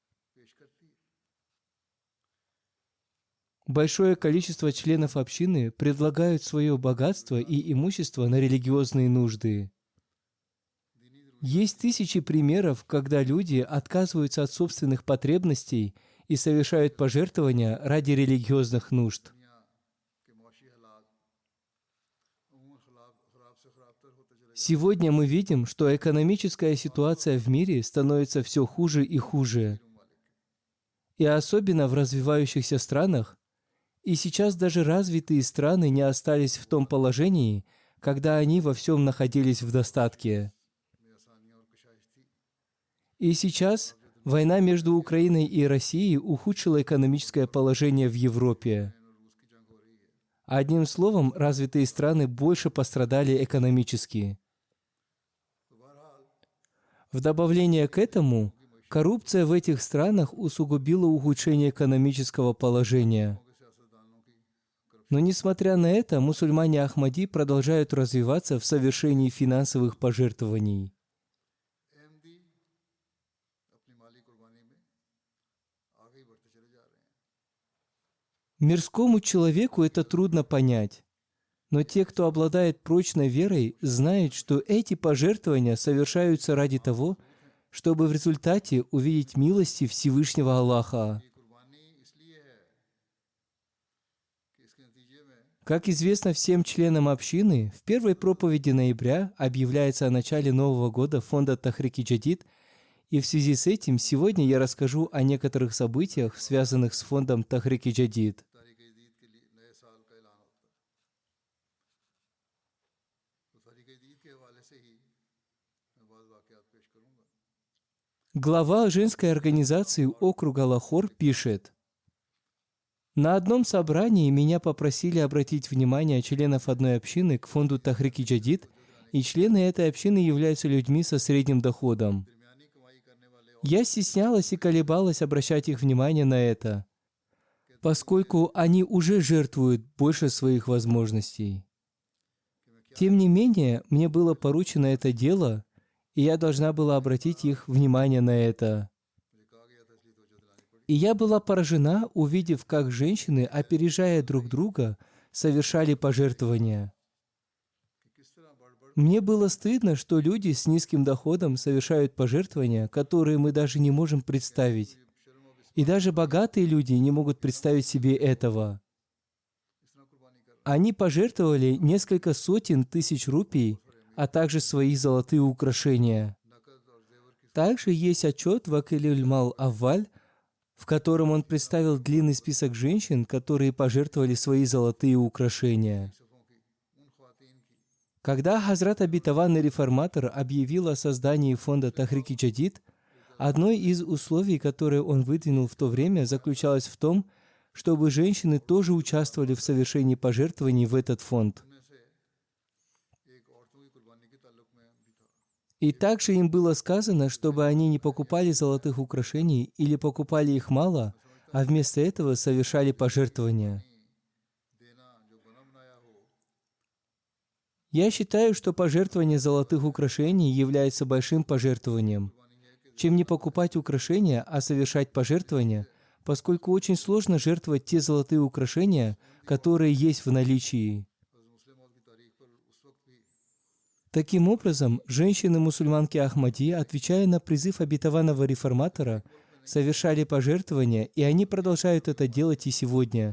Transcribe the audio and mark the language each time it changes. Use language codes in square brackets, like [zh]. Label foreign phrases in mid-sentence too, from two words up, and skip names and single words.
[ru] Большое количество членов общины предлагают свое богатство и имущество на религиозные нужды. Есть тысячи примеров, когда люди отказываются от собственных потребностей и совершают пожертвования ради религиозных нужд. [ur] کہ معاشی حالات عموماً خراب سے خرابتر ہوتے چلے [ru] Сегодня мы видим, что экономическая ситуация в мире становится все хуже и хуже. И особенно в развивающихся странах. И сейчас даже развитые страны не остались в том положении, когда они во всем находились в достатке. [ur] میں آسانیاں اور کشائش تھی. [ru] И сейчас война между Украиной и Россией ухудшила экономическое положение в Европе. [ur] روس کی جنگ ہو رہی ہے. [ru] Одним словом, развитые страны больше пострадали экономически. [ur] تو بہرحال [ru] В добавление к этому, коррупция в этих странах усугубила ухудшение экономического положения. [ur] کے سیاستدانوں کی [ru] Но несмотря на это, мусульмане Ахмади продолжают развиваться в совершении финансовых пожертвований. [ur] احمدی اپنی مالی قربانی میں آگے ہی بڑھتے چلے جا رہے ہیں. [ru] Мирскому человеку это трудно понять. Но те, кто обладает прочной верой, знают, что эти пожертвования совершаются ради того, чтобы в результате увидеть милости Всевышнего Аллаха. [ur] یہ قربانی اس لیے ہے کہ اس کے نتیجے میں [ru] Как известно всем членам общины, в первой проповеди ноября объявляется о начале Нового года фонда Тахрики Джадид, и в связи с этим сегодня я расскажу о некоторых событиях, связанных с фондом Тахрики Джадид. [ur] تاریخ عید کے لیے نئے سال کا اعلان ہوتا ہے۔ تو تاریخ عید کے حوالے سے ہی میں بعض واقعات پیش کروں گا. [ru] Глава женской организации округа Лахор пишет: «На одном собрании меня попросили обратить внимание членов одной общины к фонду Тахрики Джадид, и члены этой общины являются людьми со средним доходом. [ur] درمیانی کمائی کرنے والے [ru] Я стеснялась и колебалась обращать их внимание на это, поскольку они уже жертвуют больше своих возможностей. Тем не менее, мне было поручено это дело, и я должна была обратить их внимание на это. [ur] مجھے کہا گیا تھا اس لیے توجہ دلانی پڑی. [ru] И я была поражена, увидев, как женщины, опережая друг друга, совершали пожертвования. [ur] کہ کس طرح بڑھ [ru] Мне было стыдно, что люди с низким доходом совершают пожертвования, которые мы даже не можем представить. И даже богатые люди не могут представить себе этого. [ur] اس طرح قربانی کر [ru] Они пожертвовали несколько сотен тысяч рупий, а также свои золотые украшения. [ur] نقد اور زیور کی [ru] Также есть отчет Вакиль Мал Авваль, в котором он представил длинный список женщин, которые пожертвовали свои золотые украшения. [ur] صفوں کی ان خواتین کی [ru] Когда Хазрат Обетованный Реформатор объявил о создании фонда Тахрики Джадид, одно из условий, которое он выдвинул в то время, заключалось в том, чтобы женщины тоже участвовали в совершении пожертвований в этот фонд. [ur] میں سے ایک عورتوں کی قربانی کے تعلق میں بھی تھا. [ru] И также им было сказано, чтобы они не покупали золотых украшений или покупали их мало, а вместо этого совершали пожертвования. [ur] دینا جو بنا بنایا ہو [ru] Я считаю, что пожертвование золотых украшений является большим пожертвованием. Чем не покупать украшения, а совершать пожертвования, поскольку очень сложно жертвовать те золотые украшения, которые есть в наличии. Таким образом, женщины-мусульманки Ахмади, отвечая на призыв обетованного реформатора, совершали пожертвования, и они продолжают это делать и сегодня.